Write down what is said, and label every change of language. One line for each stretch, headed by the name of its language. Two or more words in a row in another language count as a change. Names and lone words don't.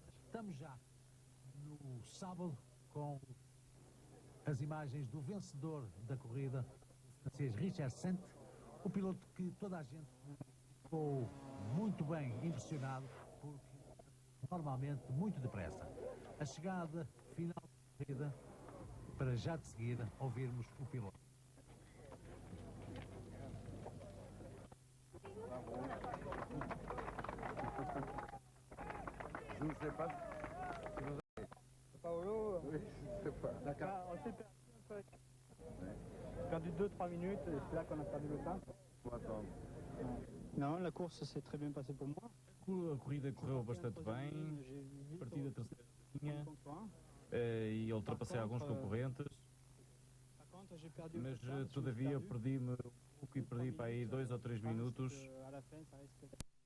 Portuguese: Estamos já no sábado com as imagens do vencedor da corrida, o francês Richard Sant, o piloto que toda a gente ficou muito bem impressionado, porque normalmente muito depressa. A chegada final da corrida, para já de seguida ouvirmos o piloto.
French: Je ne sais pas. Paolo, Oui, je ne sais pas. on s'est perdu un peu. On a perdu 2-3 minutes et c'est là qu'on a perdu le temps. Faut attendre. Non, la course s'est très bien passée pour moi.
Portuguese: A corrida correu bastante bem, parti da terceira linha e ultrapassei alguns concorrentes, mas todavia perdi-me um pouco e perdi para aí 2 ou 3 minutos.